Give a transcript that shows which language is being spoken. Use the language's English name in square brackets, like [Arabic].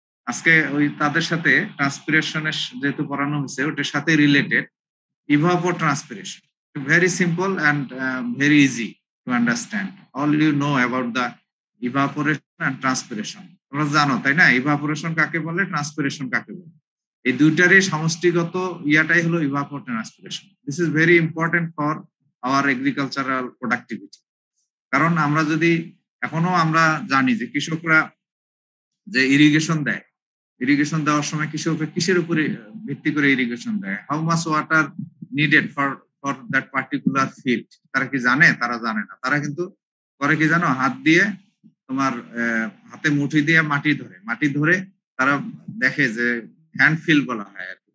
[Bangla] আজকে ওই তাদের সাথে ট্রান্সপিরেশনের যেহেতু পড়ানো হয়েছে ওটার সাথে related evapotranspiration. [English] Very simple and very easy to understand. All you know about the evaporation and transpiration. [Bangla] তোমরা জানো তাই না, evaporation কাকে বলে, transpiration কাকে বলে। এই দুইটারই সমষ্টিগত ইয়াটাই হলো evapotranspiration. [English] This is very important for our agricultural productivity. [Bangla] কারণ আমরা যদি এখনো আমরা জানি যে কৃষকরা যে ইরিগেশন দেয়, ইরিগেশন দেওয়ার সময় কৃষকরা কিসের উপরে ভিত্তি করে ইরিগেশন দেয়, [English] how much water needed for for that particular field, [Bangla] তারা কি জানে? তারা জানে না। তারা কিন্তু করে কি জানো, হাত দিয়ে তোমার হাতে মুঠি দিয়ে মাটি ধরে তারা দেখে যে হ্যান্ড ফিল বলা হয় আর কি।